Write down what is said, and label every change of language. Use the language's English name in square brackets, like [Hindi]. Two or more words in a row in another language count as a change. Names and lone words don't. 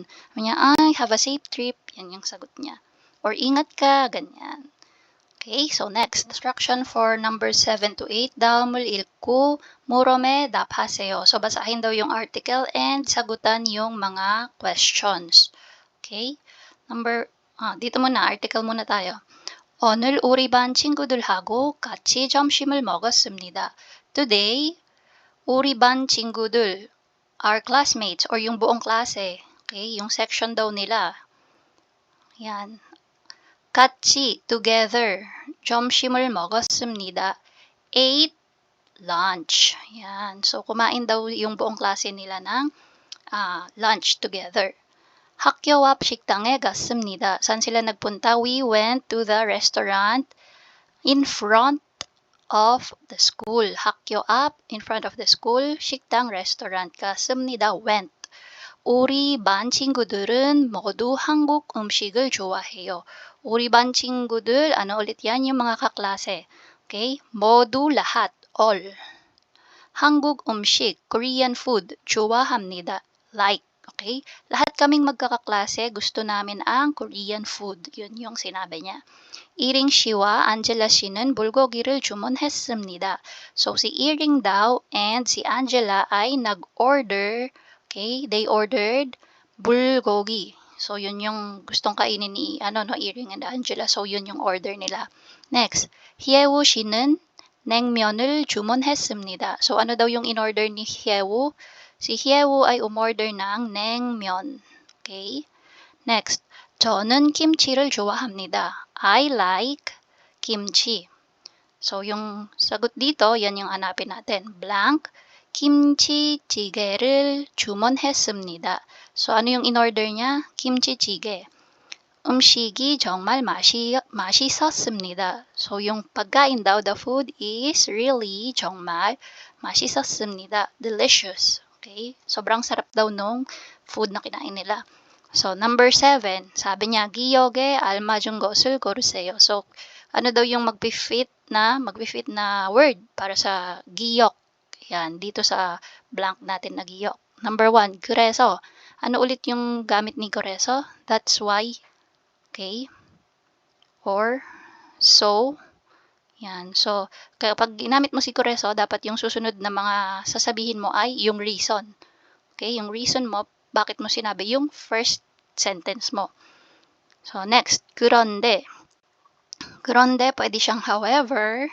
[Filipino] Sabi niya, [English] have a safe trip. [Filipino] Yan yung sagot niya. Or ingat ka, ganyan. [English] Okay, so next, instruction for number 7 to 8, [Korean] 다음을 읽고 물음에 답하세요. [Filipino] So, basahin daw yung article and sagutan yung mga questions. Okay, dito muna, article muna tayo. [Korean] 오늘 우리 반 친구들하고 같이 점심을 먹었습니다. Today, 우리 반 친구들, [English] our classmates, [Filipino] or yung buong klase, okay, yung section daw nila. Yan. [Korean] 같이, together, 점심을 먹었습니다. [English] Ate lunch. Yan. [Filipino] So, kumain daw yung buong klase nila ng [English] lunch together. [Korean] 학교 앞 식당에 갔습니다. [Filipino] Saan sila nagpunta? [English] We went to the restaurant in front of the school. [Korean] 학교 앞, [English] in front of the school. [Korean] 식당, restaurant. 갔습니다, went. 우리 반 친구들은 모두 한국 음식을 좋아해요. 우리 반 친구들, [Filipino] ano ulit yan? Yung mga kaklase. Okay? [Korean] 모두, lahat, [English] all. [Korean] 한국 음식, [English] Korean food, [Korean] 좋아합니다. [English] Like. Okay? [Filipino] Lahat kaming magkakaklase, gusto namin ang Korean food. Yun yung sinabi niya. [Korean] 이ring 씨와 안젤라 씨는 불고기를 주문했습니다. [Filipino] So, si Iring daw and si Angela ay nag-order. [English] Okay, they ordered bulgogi. [Filipino] So, yun yung gustong kainin ni Iring and Angela. So, yun yung order nila. Next, [Korean] Hyewu 씨는 냉면을 주문했습니다. [Filipino] So, ano daw yung in-order ni Hyewu? Si Hyewu ay umorder ng 냉면. [English] Okay? Next, [Korean] 저는 김치를 좋아합니다. [English] I like kimchi. So, [Filipino] yung sagot dito, yan yung hanapin natin. [English] Blank. [Korean] 김치찌개를 주문했습니다. [Filipino] So, ano yung in-order niya? [Korean] 김치찌개. 음식이 정말 맛있었습니다. [Filipino] So, yung pagkain daw, [English] the food is really [Korean] 정말 맛있었습니다. [English] Delicious. Okay? [Filipino] Sobrang sarap daw nung food na kinain nila. So, number 7, sabi niya, [Korean] 기억에 알맞은 것을 고르세요. [Filipino] So, ano daw yung mag-fit na word para sa giyok? Yan, dito sa blank natin na giyok. Number 1, 그래서. Ano ulit yung gamit ni 그래서? [English] That's why. Okay? Or, so. [Filipino] Yan. So, kapag ginamit mo si 그래서, dapat yung susunod na mga sasabihin mo ay yung reason. [English] Okay? [Filipino] Yung reason mo, bakit mo sinabi yung [English] first sentence [Filipino] mo. [English] So, next, [Korean] 그런데. 그런데, [Filipino] pwede siyang however.